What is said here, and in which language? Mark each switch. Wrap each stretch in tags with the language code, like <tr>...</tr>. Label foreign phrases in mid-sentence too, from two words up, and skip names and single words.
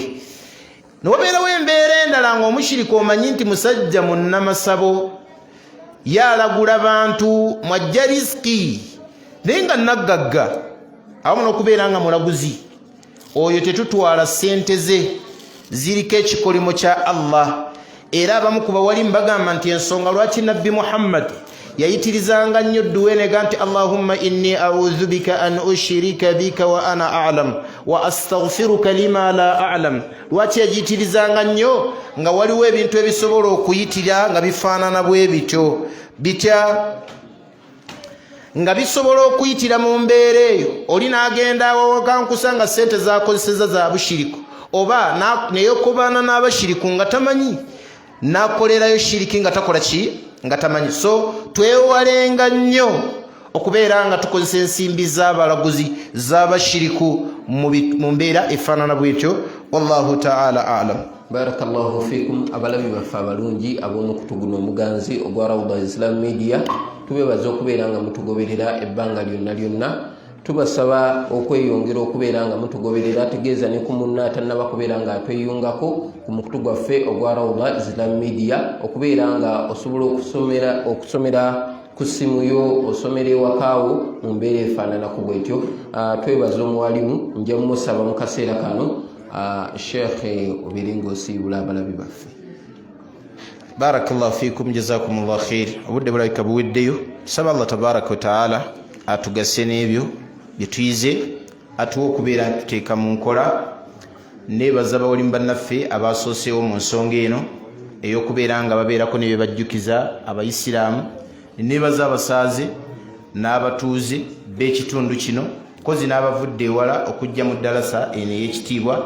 <lg>Nobeerawo embeera endala ng'omushiriku omanyi nti musajja munnamasabo, yalagula bantu mwajja riziki naye nga naggagga, awamu n'okubeera nga mulaguzi, oyo tetutwala ssente ze, ziriko ekikolimo kya Allah. Era abamu ku bawalimu bagamba nti ensonga lwaki nabbi Muhammad yayitirizanga nnyo dduweenega nti</lg> <ar>اللهم إني أعوذ بك أن أشرك بك وأنا أعلم وأستغفرك لما لا أعلم.</ar> <lg>Lwaki yagiyitirizanga nnyo? Nga waliwo ebintu ebisobola okuyitira nga bifaanana bwe bitya nga bisobola okuyitira mu mbeera eyo. Oli n'agenda awawakankusa nga ssente zakozeseza za bushiriku, oba neyokobaana n'abashiriku nga tamanyi, n'akolerayo shiriki nga takola nga tamanyi. So twewalenga nnyo okubeera nga tukozesa ensimbi z'abalaguzi z'abashiriku mu mbeera efaanana bwetyo.</lg> <ar>والله تعالى أعلم. بارك الله فيكم.</ar> <lg>Abalabi baffe abalungi ab'omukutu guno omuganzi ogwa Rawda Islam Media, tubeebaza okubeera nga mutugoberera ebbanga lyonna. Tubasaba okweyongera okubeera nga mutugoberera, tegeeza ne ku munna atannaba kubeera nga atweyungako ku mukutu gwaffe ogwa Rawda Islam Media, okubeera nga osobola okusomera ku ssimu yo, osomera ewakaawo mu mbeera efaananako bwetyo. Twebaza omuwalimu, nja mumusaba mu kaseera kano Sheikh obeere ng'osiibula abalabi baffe.</lg> <ar>بارك الله فيكم، جزاكم الله خيرا.</ar> <lg>Obudde bulabika buweddeyo. Saba</lg> <ar>الله تبارك وتعالى</ar> <lg>atugase n'ebyo byetuyize, atuwa okubeera tuteeka mu nkola. Neebaza abawalimu bannaffe abasooseewo mu nsonga eno ey'okubeera nga babeerako ne bye bajjukiza abayisiraamu nebaza abasaaze n'abatuuze b'ekitundu kino kozi n'abavudde ewala okujja mu ddalasa eno ey'ekitiibwa.</lg>